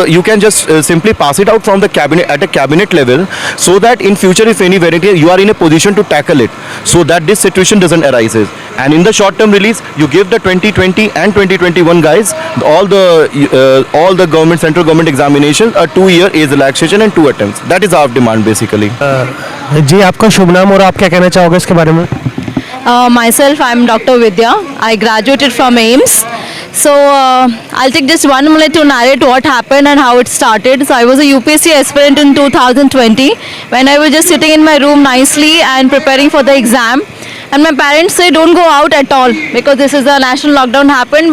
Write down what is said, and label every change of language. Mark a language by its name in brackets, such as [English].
[English] You can just simply pass it out from the cabinet at a cabinet level, so that in future, if any variant, you are in a position to tackle it, so that this situation doesn't arise. And in the short-term release, you give the 2020 and 2021 guys all the government central government examinations a 2-year age relaxation and 2 attempts. That is our demand basically. [Hindi] जी आपका शुभ नाम और आप क्या कहना चाहोगे इसके बारे में? [English] Myself, I'm Dr. Vidya. I graduated from AIMS. So I'll take just 1 minute to narrate what happened and how it started. So I was a UPSC aspirant in 2020 when I was just sitting in my room nicely and preparing for the exam. And my parents say don't go out at all because this is a national lockdown happened.